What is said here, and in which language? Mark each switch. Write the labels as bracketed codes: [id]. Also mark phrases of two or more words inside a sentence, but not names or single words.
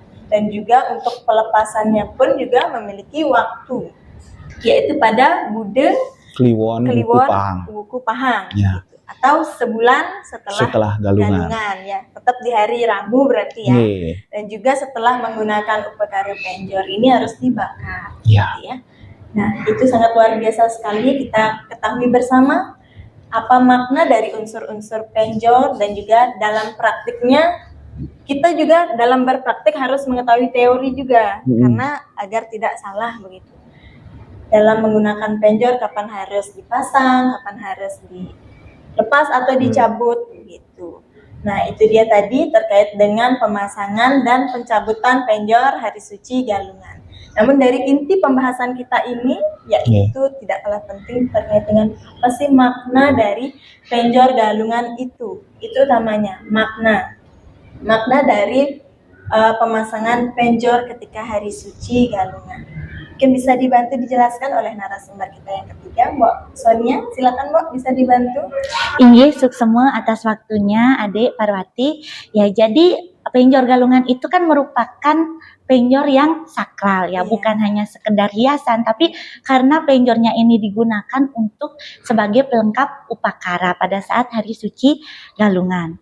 [id] Dan juga untuk pelepasannya pun juga memiliki waktu, yaitu pada Bude Kliwon Wuku Pahang gitu. Atau sebulan setelah Galungan ya, tetap di hari Rabu berarti ya. Dan juga setelah menggunakan upakara penjor ini harus dibakar gitu ya. Nah, itu sangat luar biasa sekali kita ketahui bersama apa makna dari unsur-unsur penjor, dan juga dalam praktiknya kita juga dalam berpraktik harus mengetahui teori juga, karena agar tidak salah begitu. Dalam menggunakan penjor, kapan harus dipasang, kapan harus dilepas atau dicabut begitu. Nah, itu dia tadi terkait dengan pemasangan dan pencabutan penjor hari suci Galungan. Namun dari inti pembahasan kita ini, yaitu tidak kalah penting terkait dengan apa sih makna dari penjor Galungan itu. Itu utamanya makna dari pemasangan penjor ketika hari suci Galungan. Mungkin bisa dibantu dijelaskan oleh narasumber kita yang ketiga, Mbak Sonia. Silakan, Mbak, bisa dibantu. [ban] Inggih, suksema [id] atas waktunya, Adik Parwati. Ya, jadi penjor Galungan itu kan merupakan penjor yang sakral ya, bukan hanya sekedar hiasan, tapi karena penjornya ini digunakan untuk sebagai pelengkap upakara pada saat hari suci Galungan.